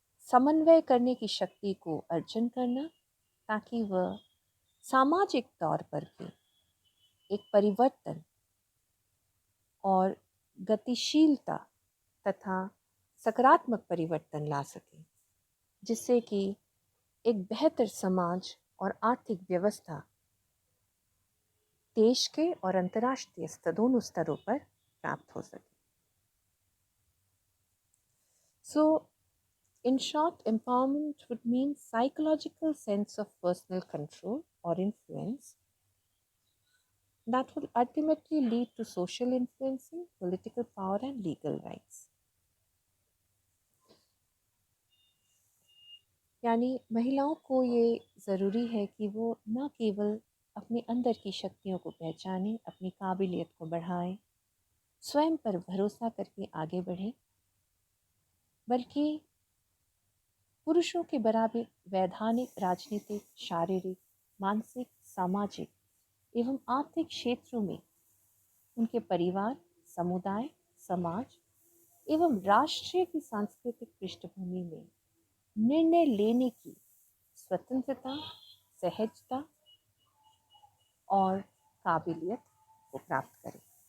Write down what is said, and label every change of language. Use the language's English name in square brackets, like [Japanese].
[Hindi] समन्वय करने की शक्ति को अर्जन करना ताकि वह सामाजिक तौर पर भी एक परिवर्तन और गतिशीलता तथा सकारात्मक परिवर्तन ला सके, जिससे कि एक बेहतर समाज और आर्थिक व्यवस्था देश के और अंतर्राष्ट्रीय दोनों स्तरों पर प्राप्त हो सके। [English] So, in short, empowerment would mean psychological sense of personal control or influence that will ultimately lead to social influencing, political power and legal rights. [Hindi] यानी महिलाओं को ये ज़रूरी है कि वो न केवल अपने अंदर की शक्तियों को पहचानें, अपनी काबिलियत को बढ़ाएं, स्वयं पर भरोसा करके आगे बढ़ें, बल्कि पुरुषों के बराबर वैधानिक, राजनीतिक, शारीरिक, मानसिक, सामाजिक एवं आर्थिक क्षेत्रों में उनके परिवार, समुदाय, समाज एवं राष्ट्रीय की सांस्कृतिक पृष्ठभूमि में निर्णय लेने की स्वतंत्रता, सहजता और काबिलियत को प्राप्त करें।